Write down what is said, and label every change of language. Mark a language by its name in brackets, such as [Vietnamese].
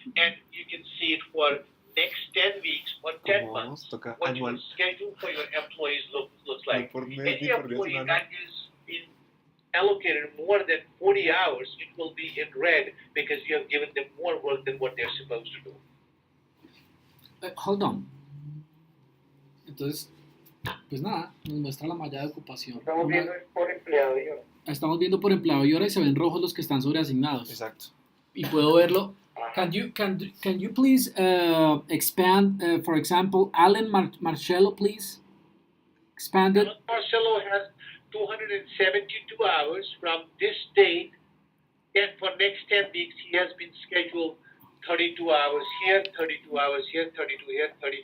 [English] And you can see it for next 10 weeks or 10 months. What your schedule for your employees looks like. Any employee that is allocated more than 40 hours, it will be in red because you have given them more work than what they're supposed to do. Hold on. [Spanish] Entonces, pues nada, nos muestra la malla de ocupación. Estamos viendo por empleado y hora. Estamos viendo por empleado y hora y se ven rojos los que están sobreasignados. Exacto. Y puedo verlo. [English] Can you please expand, for example, Alan Marcello, please? Expand it. Marcello has 272 hours from this date, and for next 10 weeks he has been scheduled 32 hours here, 32 hours here, 32 here, 35